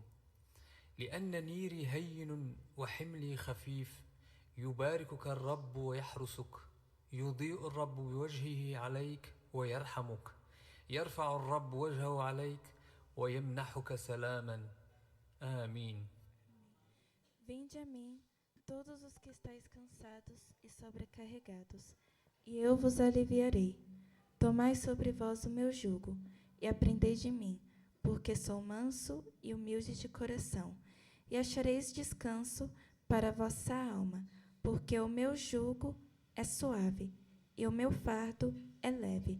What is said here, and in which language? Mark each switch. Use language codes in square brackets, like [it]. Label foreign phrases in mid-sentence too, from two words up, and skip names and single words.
[ar] لأن نيري هين وحملي خفيف. يباركك الرب ويحرسك. يضيء الرب بوجهه عليك ويرحمك. يرفع الرب وجهه عليك ويمنحك سلاما. آمين. [pt] Vinde a mim, todos os que estáis cansados e sobrecarregados, e eu vos aliviarei. Tomai sobre vós o meu jugo, e aprendei de mim, porque sou manso e humilde de coração, e achareis descanso para a vossa alma, porque o meu jugo é suave, e o meu fardo é leve.